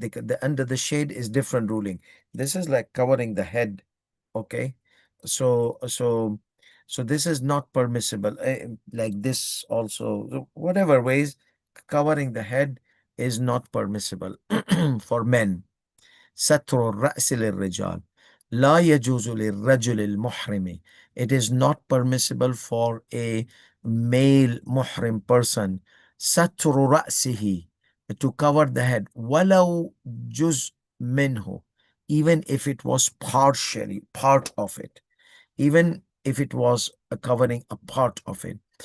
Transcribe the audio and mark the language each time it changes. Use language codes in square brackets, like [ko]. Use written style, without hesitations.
[en] The under the shade is different ruling. This is like covering the head, okay? So this is not permissible, like this also. So whatever ways, covering the head is not permissible for men. [ar] ستر الرأس للرجال لا يجوز للرجل المحرم. [en] It is not permissible for a male muhrim person [ar] ستر رأسه, [en] to cover the head, [ar] ولو جزء منه, [en] even if it was partially part of it, even if it was covering a part of it.